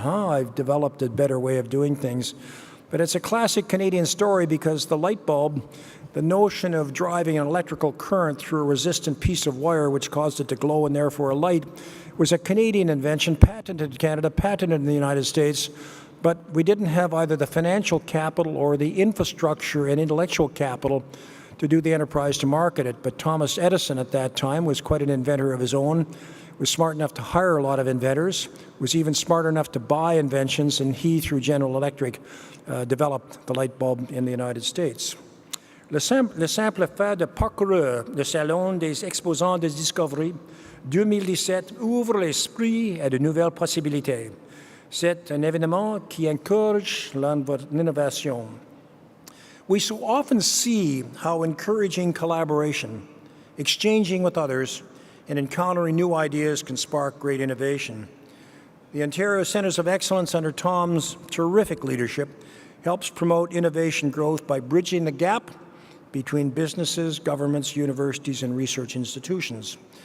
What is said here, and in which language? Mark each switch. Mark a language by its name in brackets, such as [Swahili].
[English] I've developed a better way of doing things. But it's a classic Canadian story because the light bulb, the notion of driving an electrical current through a resistant piece of wire which caused it to glow and therefore a light, was a Canadian invention, patented in Canada, patented in the United States, but we didn't have either the financial capital or the infrastructure and intellectual capital to do the enterprise to market it. But Thomas Edison at that time was quite an inventor of his own, was smart enough to hire a lot of inventors, was even smart enough to buy inventions, and he, through General Electric, developed the light bulb in the United States. [French] Le simple fait de parcourir le Salon des exposants de discovery 2017 ouvre l'esprit à de nouvelles possibilités. C'est un événement qui encourage l'innovation. [English] We so often see how encouraging collaboration, exchanging with others, and encountering new ideas can spark great innovation. The Ontario Centres of Excellence under Tom's terrific leadership helps promote innovation growth by bridging the gap between businesses, governments, universities, and research institutions.